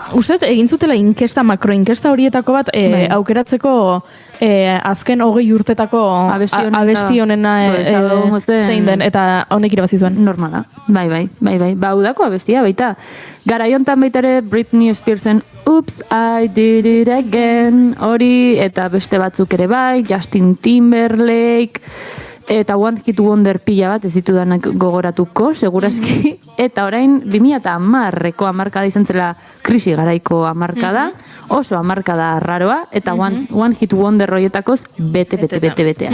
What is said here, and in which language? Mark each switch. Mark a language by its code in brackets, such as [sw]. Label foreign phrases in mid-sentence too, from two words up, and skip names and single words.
[eu] Uzet, egin zutela makroinkesta horietako bat aukeratzeko azken 20 urtetako abesti honena zein den, eta honek irabazi zuen. Normala, bai. Ba, hau dako abestia, baita. Garaiontan baita ere Britney Spearsen Oops, I did it again hori, eta beste batzuk ere bai, Justin Timberlake, eta [en] One Hit Wonder [eu] pila bat ez ditudanak gogoratuko, seguraski. Eta orain 2010ko hamarkada izan zela krisi garaiko hamarkada, oso hamarkada raroa, eta [en] One Hit Wonder [eu] horietakoz betea.